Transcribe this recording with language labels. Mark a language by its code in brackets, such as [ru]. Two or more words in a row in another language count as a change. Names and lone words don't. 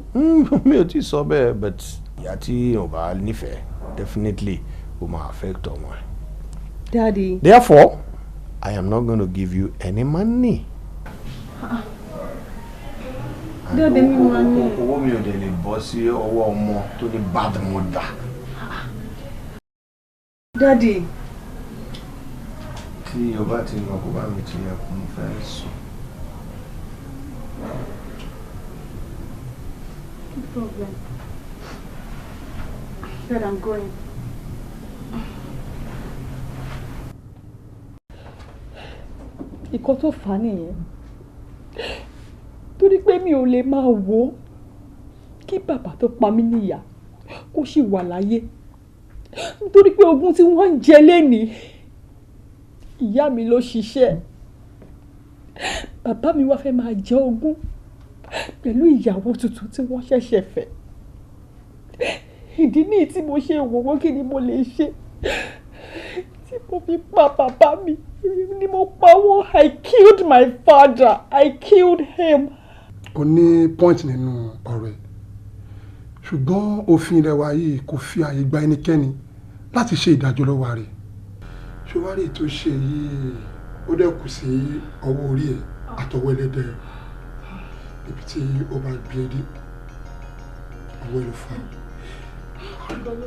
[yo] Mi ò tí sọ bẹ́ẹ̀ but ìyá tí ò bá nífẹ̀ẹ́ definitely ó máa affect ọmọ ẹ̀. [en] Daddy. Therefore, I am not going to give you any money. Daddy, [yo] mi máa ní. Owó mi ò dẹ̀ lè bọ́ sí ọwọ́ ọmọ tó ní [en] bad mother. [yo] Daddy. Tí o bá ti lọ kó bá mi ti ẹkùn fẹ́ sùn. [en] No problem. Dad, I'm going. [yo] Ìkọ́ tó fà á nìyẹn torí pé mi ò lè máa wò ó kí bàbá tó pa mí níyà kó sì wà láyé nítorí pé ogún tí wọ́n ń jẹ lénìí ìyá mi ló ṣiṣẹ́ bàbá mi wá fẹ́ máa jẹ ogún pẹ̀lú ìyàwó tuntun tí wọ́n ṣẹ̀ṣẹ̀ fẹ́ ìdí nìyí tí mo ṣe wò wọ́n kí ni mo lè ṣe tí mo fi pa bàbá mi ni mo pa wọ́n. [en] I killed my father. I killed him. [yo] O ní point nínú ọ̀rọ̀ ẹ̀ ṣùgbọ́n òfin ilẹ̀ wa yìí kò fi àyè gba ẹnikẹ́ni láti ṣe ìdájọ́ lọ́wọ́ rẹ̀ ṣùwárí tó ṣe yìí ó dẹ̀ kù sí ọwọ́ orí ẹ̀ àtọwọ́ ẹlẹ́dẹ̀ ibi tí ó bá gbé dé ọwọ́ ẹlẹ́ fún un.